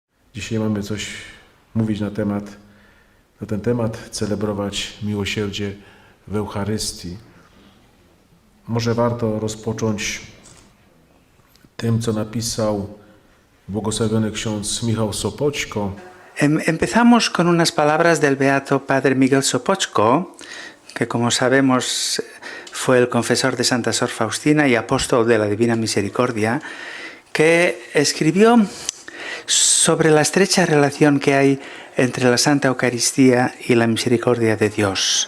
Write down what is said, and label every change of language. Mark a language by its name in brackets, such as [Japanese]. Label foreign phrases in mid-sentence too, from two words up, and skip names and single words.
[Polish] Dzisiaj mamy coś mówić na ten temat, celebrować miłosierdzie w Eucharystii. Może warto rozpocząć tym, co napisał błogosławiony ksiądz Michał Sopoćko. [Spanish] Empezamos con unas palabras del beato Padre Miguel Sopoćko, que como sabemos fue el confesor de Santa Sor Faustina y apóstol de la Divina Misericordia, que escribió sobre la estrecha relación que hay entre la Santa Eucaristía y la misericordia de Dios.